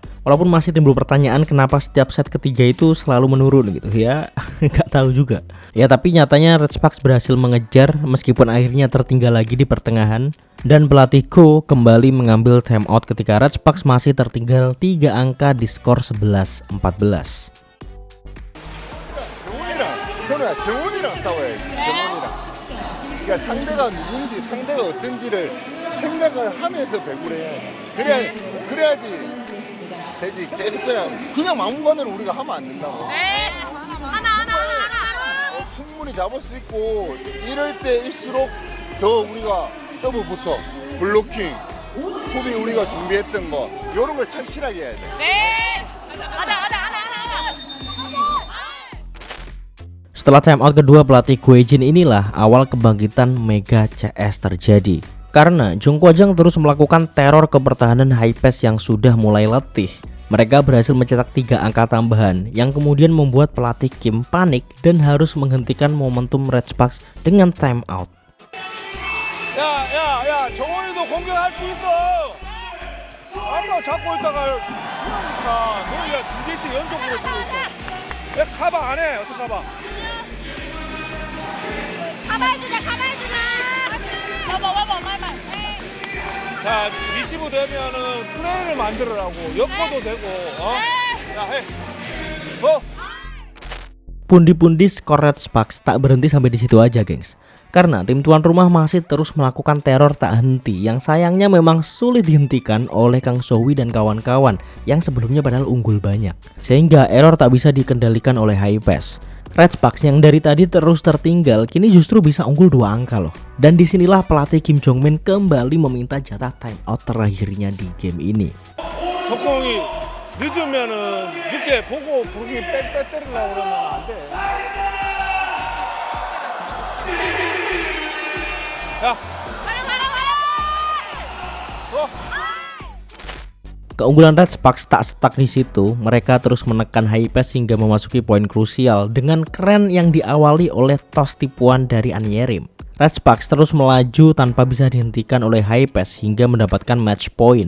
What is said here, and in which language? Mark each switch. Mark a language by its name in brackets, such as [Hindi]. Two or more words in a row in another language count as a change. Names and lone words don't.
[Indonesian] Walaupun masih timbul pertanyaan kenapa setiap set ketiga itu selalu menurun gitu ya, nggak tahu juga. Ya tapi nyatanya Red Sparks berhasil mengejar meskipun akhirnya tertinggal lagi di pertengahan. Dan pelatih Ko kembali mengambil timeout ketika Red Sparks masih tertinggal 3 angka di skor 11-14. [Korean] 정훈이랑 싸워야지. 정훈이랑. 그러니까 상대가 누군지 상대가 어떤지를 생각을 하면서 배구를 해야 돼. 그래야지 되지. 계속 그냥 막무가내로 우리가 하면 안 된다고. 네. 하나. 충분히 잡을 수 있고 이럴 때일수록 더 우리가 서브부터 블로킹, 수비 우리가 준비했던 거 이런 걸 착실하게 해야 돼. 네. 하나. [Indonesian] Setelah timeout kedua pelatih Guejin inilah awal kebangkitan Mega CS terjadi. Karena Jung Kwajang terus melakukan teror ke pertahanan high pass yang sudah mulai letih. Mereka berhasil mencetak 3 angka tambahan yang kemudian membuat pelatih Kim panik dan harus menghentikan momentum Red Sparks dengan timeout. [Korean] 야, 정원이도 공격할 수 있어. 아까 잡고 있다가 그러니까 너희가 2개씩 연속으로 주고 있어. 왜 카바 안 해? 어떻게 카바? 가봐해주자. 봐봐. 자, 리시브 되면은 플레이를 만들으라고. 엮어도 되고. 야, 해. [Indonesian] Pundi-pundi skor Red Sparks tak berhenti sampai di situ aja, gengs. Karena tim tuan rumah masih terus melakukan teror tak henti yang sayangnya memang sulit dihentikan oleh Kang Sowi dan kawan-kawan yang sebelumnya padahal unggul banyak. Sehingga error tak bisa dikendalikan oleh high pass. Red Sparks yang dari tadi terus tertinggal kini justru bisa unggul 2 angka loh. Dan disinilah pelatih Kim Jong Min kembali meminta jatah timeout terakhirnya di game ini. [Korean] 속공이 늦으면은 늦게 보고 부르기 빼 때리려고 그러면 안 돼. 야. [Indonesian] Keunggulan Red Sparks tak stuck di situ, mereka terus menekan high pass hingga memasuki poin krusial dengan keren yang diawali oleh tos tipuan dari Anyerim. Red Sparks terus melaju tanpa bisa dihentikan oleh high pass hingga mendapatkan match point.